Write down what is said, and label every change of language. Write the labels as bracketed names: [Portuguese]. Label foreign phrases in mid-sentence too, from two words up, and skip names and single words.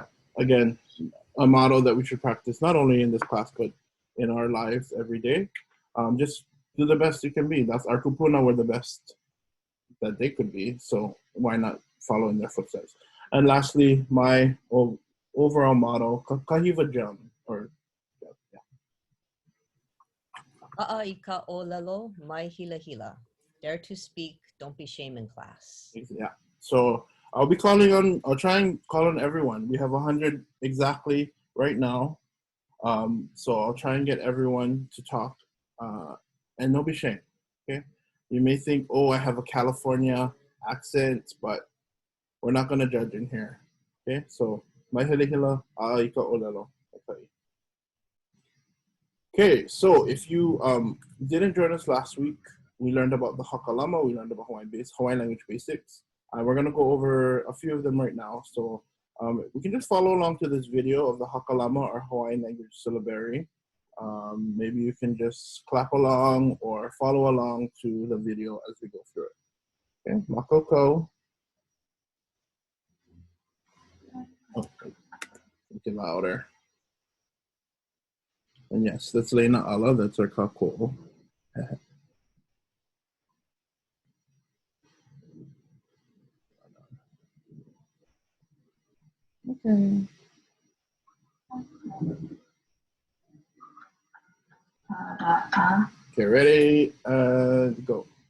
[English] Again, a motto that we should practice not only in this class but in our lives every day. Just do the best you can be. That's our kupuna. We're the best that they could be. So why not follow in their footsteps? And lastly, my overall motto, kahiva jam, or yeah. [Hawaiian] ʻAʻA I ka ʻōlelo mai hila hila. [English] Dare to speak, don't be shame in class. Yeah. So I'll try and call on everyone. We have 100 exactly right now. So I'll try and get everyone to talk, and don't be ashamed, okay? You may think, oh, I have a California accent, but we're not gonna judge in here, okay? So, [Hawaiian] mai hele hila, ʻaʻa I ka ʻōlelo. [English] Okay, so if you didn't join us last week, we learned about the hakalama, we learned about Hawaiian language basics. We're gonna go over a few of them right now. So we can just follow along to this video of the hakalama or Hawaiian language syllabary. Maybe you can just clap along or follow along to the video as we go through it. Okay, makoko. Okay, make it louder. And yes, that's Leina ʻAʻA, that's our kākou. Okay. Okay, ready, and go.